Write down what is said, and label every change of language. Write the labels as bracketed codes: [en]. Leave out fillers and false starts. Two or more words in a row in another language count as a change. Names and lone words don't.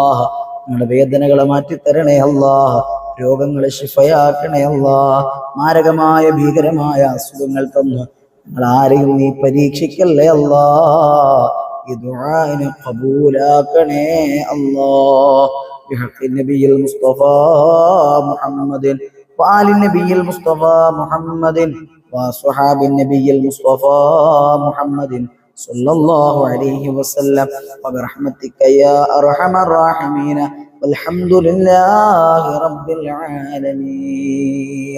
[ml] ഞങ്ങളുടെ വേദനകളെ മാറ്റി തരണേ അല്ലാ. രോഗങ്ങളെ ശിഫയാക്കണേ അല്ലാ. മാരകമായ ഭീകരമായ അസുഖങ്ങൾ തന്ന് ഞങ്ങൾ ആരെയും നീ പരീക്ഷിക്കല്ലേ അല്ലാ. ഈ ദുആഇനെ ഖബൂലാക്കണേ അല്ലാ. [ar] بحق النبي المصطفى محمد وآل النبي المصطفى محمد وصحاب النبي المصطفى محمد صلى الله عليه وسلم وبرحمتك يا أرحم الراحمين والحمد لله رب العالمين.